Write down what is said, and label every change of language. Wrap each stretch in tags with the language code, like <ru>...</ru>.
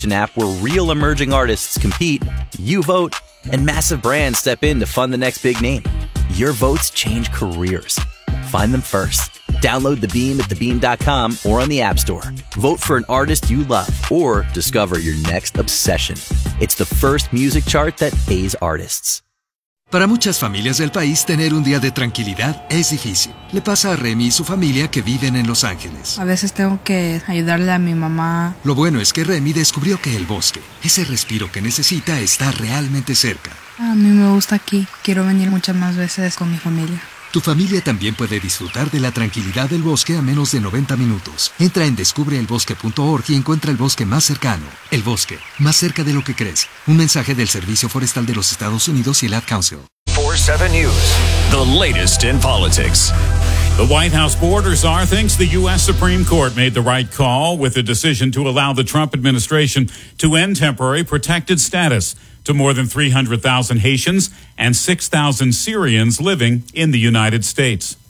<en>an app where real emerging artists compete, you vote, and massive brands step in to fund the next big name. Your votes change careers. Find them first. Download the Beam at TheBeam.com or on the App Store. Vote for an artist you love or discover your next obsession. It's the first music chart that pays artists.</en> <es>Para muchas familias del país, tener un día de tranquilidad es difícil. Le pasa a Remy y su familia que viven en Los Ángeles. A veces tengo que ayudarle a mi mamá. Lo bueno es que Remy descubrió que el bosque, ese respiro que necesita, está realmente cerca. A mí me gusta aquí. Quiero venir muchas más veces con mi familia. Tu familia también puede disfrutar de la tranquilidad del bosque a menos de 90 minutos. Entra en descubreelbosque.org y encuentra el bosque más cercano. El bosque, más cerca de lo que crees. Un mensaje del Servicio Forestal de los Estados Unidos y el Ad Council.</es> <en>4-7 News, the latest in politics. The White House board or czar thinks the U.S. Supreme Court made the right call with a decision to allow the Trump administration to end temporary protected status to more than 300,000 Haitians and 6,000 Syrians living in the United States.</en>